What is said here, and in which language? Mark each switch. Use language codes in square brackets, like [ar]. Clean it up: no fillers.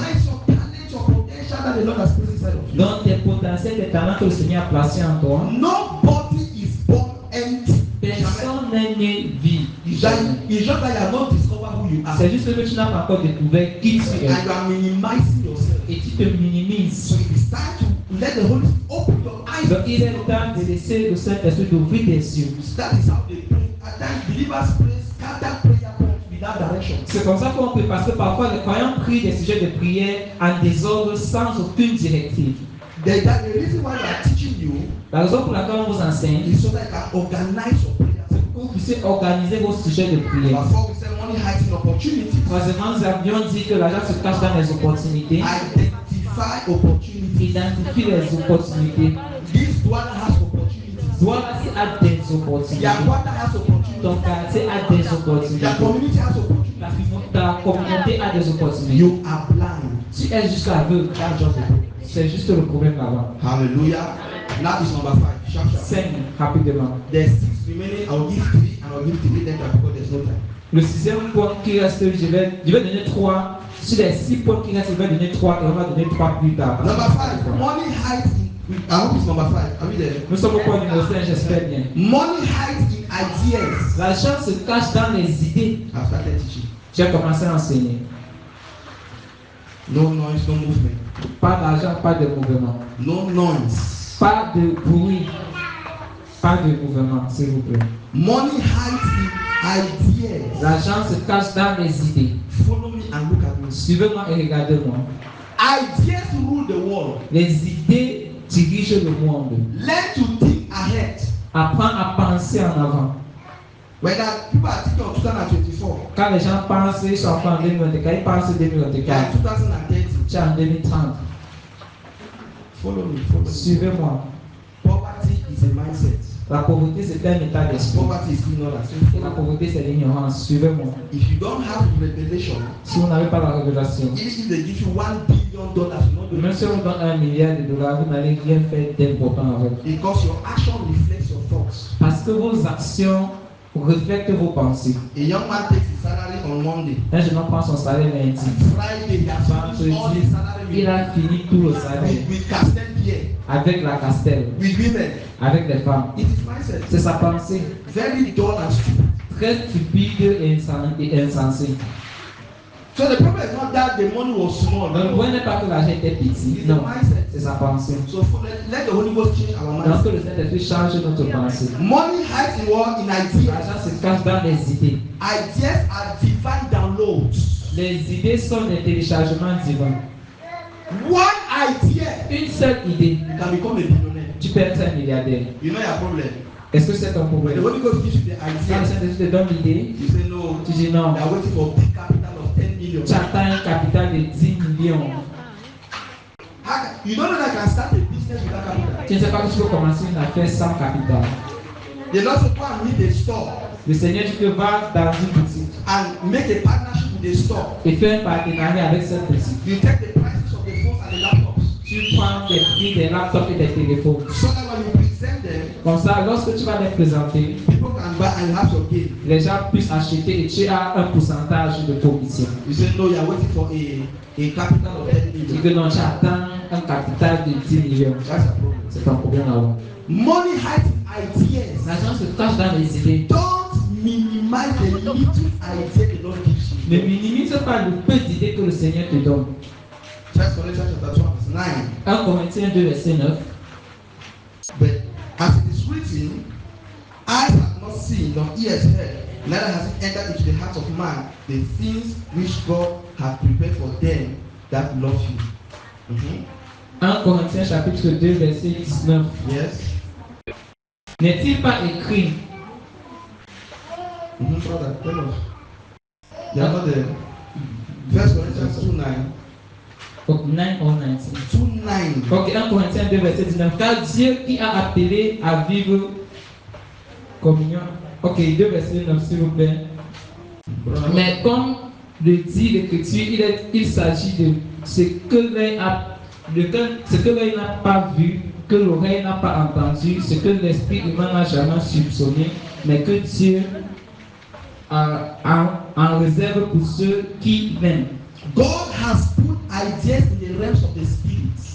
[en] minimize your talent, your potential that the Lord has placed inside of you. [fr] Donc tes potentiels, tes talents que le Seigneur a placés en toi, [en] Nobody is born empty. [fr] personne n'est né vide. [en] It's just that you have not discovered who you are. [fr] C'est juste que tu n'as pas encore découvert qui tu es [en] And you are minimizing yourself. [fr] et tu te minimises. [en] So it is time to let the Holy Spirit open your eyes. [fr] Donc il est temps de laisser le Saint-Esprit d'ouvrir tes yeux. [en] That is how they pray. At times believers pray scattered prayer points without direction. [fr] C'est comme ça qu'on peut passer parfois les croyants prient des sujets de prière en désordre sans aucune directive. [en] The reason why we are teaching you [fr] La raison pour laquelle on vous enseigne, [en] is so that you can organize your prayers. [fr] c'est pour que vous puissiez organiser vos sujets de prière. [en] Before we say money hides in opportunities. [fr] Troisièmement, nous avions dit que l'argent se cache dans les opportunités. [en] Identify opportunities. [fr] Identifie les opportunités. [en] This Douala has opportunities. [fr] Douala a des opportunités. [en] Yakwata has opportunities. [fr] Ton quartier a des opportunités. [en] Your community has opportunities. [fr] Ta communauté a des opportunités. [en] You are blind. [fr] Tu es juste aveugle. [en] That's just the problem. [fr] C'est juste le problème là-bas. [en] Hallelujah. Now is number 5. Sharp, sharp. [fr] 5, rapidement. [en] There's 6 remaining. I'll give 3 and I'll give 3 later because there's no time. [fr] Le 6e point qui reste, je vais donner 3. Sur les 6 points qui restent, je vais donner 3 et on va donner 3 plus tard. [en] Number 5. Money hides in. I hope it's number 5. Are we there? [fr] Nous sommes au point numéro 5, j'espère bien. [en] Money hides in ideas. [fr] L'argent se cache dans les idées. [en] I've started teaching. [fr] J'ai commencé à enseigner. [en] No noise, no movement. [fr] Pas d'argent, pas de mouvement. [en] No noise. [fr] Pas de bruit. Pas de mouvement, s'il vous plaît. [en] Money hides in ideas. [fr] L'argent se cache dans les idées. [en] Follow me and look at me. [fr] Suivez-moi et regardez-moi. [en] Ideas rule the world. [fr] Les idées dirigent le monde. [en] Learn to think ahead. [fr] Apprends à penser en avant. [en] When people are thinking of 2024, [fr] Quand les gens pensent, ils sont en 2024, ils pensent [en] they are 2024, 2030. [fr] c'est en 2030. [en] Follow me. [fr] Suivez-moi. [en] Poverty is a mindset. [fr] La pauvreté, c'est un état d'esprit. [en] Poverty is ignorance. [fr] Et la pauvreté, c'est l'ignorance. Suivez-moi. [en] If you don't have revelation, [fr] Si vous n'avez pas la révélation, [en] even if they give you $1 billion, you're not going [fr] même si on vous donne $1 milliard, vous n'allez rien faire d'important avec. [en] because your action reflects your thoughts. [fr] Parce que vos actions reflètent vos pensées. [en] A young man takes his salary on Monday. [fr] Un jeune homme prend son salaire lundi. [en] Friday, he has finished all his salary [fr] Il a fini tout le salaire [en] with Castel Pierre, [fr] avec la castelle, [en] with women. [fr] avec les femmes. [en] It is mindset. [fr] C'est sa pensée. [en] Very dull and stupid. [fr] Très stupide et insensée. [en] So the problem is not that the money was small. [fr] Donc, le point n'est pas que l'argent était petit. [en] It's the [fr] Non, [en] mindset. [fr] c'est sa pensée. [en] So let the Holy Ghost change our [fr] Donc, [en] mindset. [fr] que le Saint-Esprit change notre pensée. [en] Money hides in what? In ideas. [fr] L'argent se cache dans les idées. [en] Ideas are divine downloads. [fr] Les idées sont des téléchargements divins. [en] One idea, [fr] Une seule idée, [en] you can become a billionaire. [fr] tu peux être un milliardaire. [en] You know your problem. [fr] Est-ce que c'est ton [en] When the [fr] problème? [en] Holy Ghost gives you the [fr] Quand le [en] idea, [fr] Saint-Esprit te donne l'idée, [en] you say no. [fr] tu dis non. [en] They are waiting for big capital of 10 million. [fr] Tu attends un capital de 10 millions. [en] You don't know that you can start a business without capital. [fr] Tu ne sais pas que tu peux commencer une affaire sans capital. [en] The Lord said, go and meet a store [fr] Le Seigneur dit que va dans une boutique [en] and make a partnership with the store. [fr] et fais un partenariat avec cette boutique. [en] You take the prices of the phones and the laptops. [fr] Tu prends des prix des laptops et des téléphones. [en] So that when you present them, [fr] Comme ça, lorsque tu vas les présenter, [en] people can buy and have your gain. [fr] les gens puissent acheter et tu as un pourcentage de commission. [en] You say no, you are waiting for a capital of 10 [fr] Tu dis [en] million. [fr] que non, tu attends un capital de 10 millions. [en] That's a problem. [fr] C'est un problème là-bas. [en] Money hides in ideas. [fr] L'argent se cache dans les idées. [en] Don't minimize the little idea the Lord gives you. [fr] Ne minimise pas le peu d'idées que le Seigneur te donne. [en] 1 Corinthians chapter 2 verse 9. [fr] 1 Corinthiens 2, verset 9. [en] But as it is written, eyes have not seen, nor ears heard, neither has it entered into the heart of man the things which God hath prepared for them that love you. [fr] 1 Corinthiens chapitre 2, verset 19. [en] Yes. [fr] N'est-il pas écrit, [en] Brother, tell us. You are not there. 1 Corinthians 2 9. 9 or 19? 2 9. [fr] Ok, 1 Corinthiens 2, verset 19. Car Dieu qui a appelé à vivre communion. Ok, 2 verset 9, s'il vous plaît. Mais comme le dit l'Écriture, il s'agit de ce que l'œil n'a pas vu, que l'oreille n'a pas entendu, ce que l'esprit humain n'a jamais soupçonné, mais que Dieu en réserve pour ceux qui l'aiment. [en] God has put ideas in the realms of the spirit.